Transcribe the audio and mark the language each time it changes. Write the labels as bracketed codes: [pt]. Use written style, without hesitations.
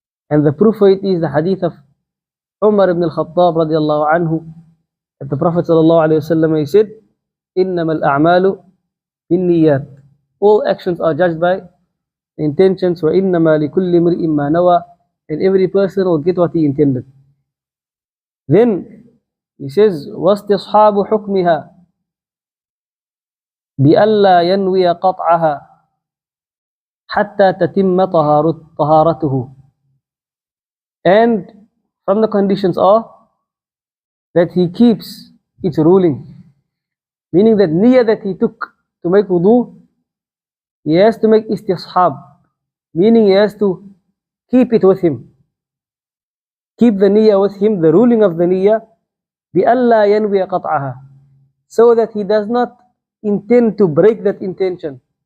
[en] And the proof for it is the hadith of Umar ibn al-Khattab radiallahu anhu, that the Prophet sallallahu alayhi wa sallam, he said, [ar] إِنَّمَا الْأَعْمَالُ بِالنِّيَّاتِ, [en] all actions are judged by intentions. [ar] وَإِنَّمَا لِكُلِّ مْرِئٍ مَا نَوَى, [en] and every person will get what he intended. Then he says, [ar] وَاسْتِصْحَابُ حُكْمِهَا بِأَلَّا يَنْوِيَ قَطْعَهَا حَتَّى تَتِمَّ طَهَارَتُهُ. [en] And from the conditions are that he keeps its ruling. Meaning that niyyah that he took to make wudu, he has to make istishab. Meaning he has to keep it with him. Keep the niyyah with him, the ruling of the niyyah, [ar] بِأَلَّا يَنْوِيَ قَطْعَهَا, [en] so that he does not intend to break that intention.